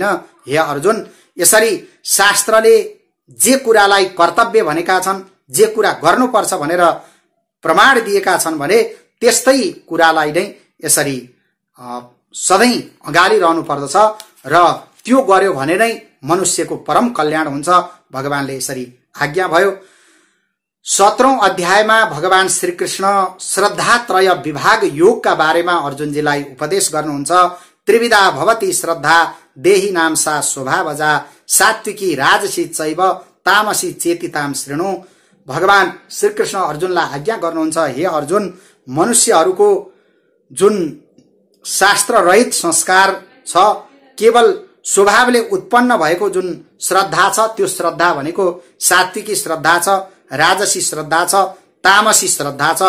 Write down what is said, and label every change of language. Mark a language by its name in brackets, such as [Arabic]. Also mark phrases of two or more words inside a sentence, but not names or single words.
[Nepali] हे अर्जुन, यसरी शास्त्रले जे कुरालाई कर्तव्य भनेका छन्, जे कुरा गर्नुपर्छ भनेर प्रमाण दिएका छन् भने त्यस्तै कुरालाई नै यसरी सधैँ अगाडि रहनु पर्दछ र त्यो गर्यो भने नै मनुष्यको परम कल्याण हुन्छ। भगवानले यसरी आज्ञा भयो। 17औं अध्यायमा भगवान श्रीकृष्ण श्रद्धात्रय विभाग योगका बारेमा अर्जुनजीलाई उपदेश गर्नुहुन्छ। [Sanskrit] त्रिविधा भवति श्रद्धा देही नाम सा स्वभावजा सात्विकी राजसी चैव तामसी चेतिताम शृणु। [Nepali] भगवान श्रीकृष्ण अर्जुनलाई आज्ञा गर्नुहुन्छ, हे अर्जुन, मनुष्यहरूको जुन शास्त्र रहित संस्कार छ, केवल स्वभावले उत्पन्न भएको जुन श्रद्धा छ, त्यो श्रद्धा भनेको सात्विकी श्रद्धा छ, राजसी श्रद्धा छ, तामसी श्रद्धा छ।